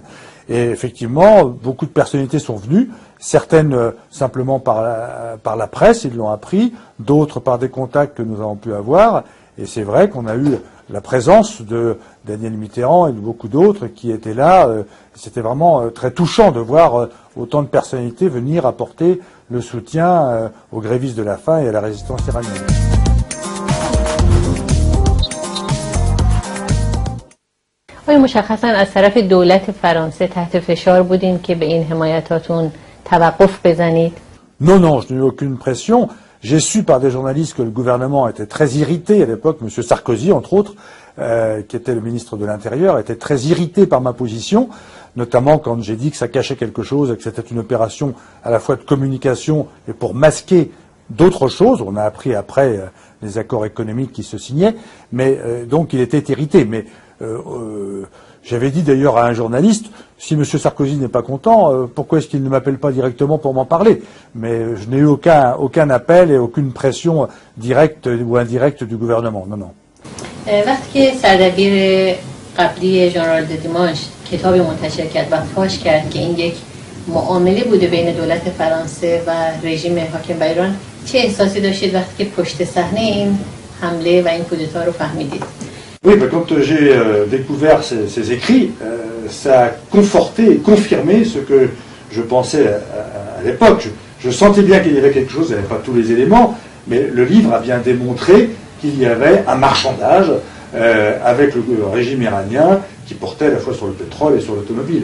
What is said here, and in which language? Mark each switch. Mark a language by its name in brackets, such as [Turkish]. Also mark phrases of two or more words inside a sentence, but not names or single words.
[French] Et effectivement, beaucoup de personnalités sont venues, certaines simplement par la presse, ils l'ont appris, d'autres par des contacts que nous avons pu avoir. Et c'est vrai qu'on a eu la présence de Daniel Mitterrand et de beaucoup d'autres qui étaient là. C'était vraiment très touchant de voir autant de personnalités venir apporter le soutien aux grévistes de la faim et à la résistance iranienne. [Persian] آیا مشخصا از طرف دولت فرانسه تحت فشار بودین که به این حمایتاتون توقف بزنید؟ [French] Non, non, je n'ai eu aucune pression. J'ai su par des journalistes que le gouvernement était très irrité à l'époque, M. Sarkozy entre autres, qui était le ministre de l'Intérieur, était très irrité par ma position, notamment quand j'ai dit que ça cachait quelque chose et que c'était une opération à la fois de communication et pour masquer d'autres choses. On a appris après les accords économiques qui se signaient, mais donc il était irrité. Mais j'avais dit d'ailleurs à un journaliste, si M. Sarkozy n'est pas content, pourquoi est-ce qu'il ne m'appelle pas directement pour m'en parler? Mais je n'ai eu aucun appel et aucune pression directe ou indirecte du gouvernement. Non, non. [Persian] وقتی که سردبیر قبلی ژنرال دیماش کتابی منتشر کرد و فاش کرد که این یک معامله بوده بین دولت فرانسه و رژیم حاکم بر ایران، چه احساسی داشتید وقتی که پشت صحنه این حمله و این کودتا رو فهمیدید؟ [French] Oui, quand j'ai découvert ces écrits, ça a conforté et confirmé ce que je pensais à l'époque. Je sentais bien qu'il y avait quelque chose, il n'y avait pas tous les éléments, mais le livre a bien démontré qu'il y avait un marchandage avec le régime iranien qui portait à la fois sur le pétrole et sur l'automobile.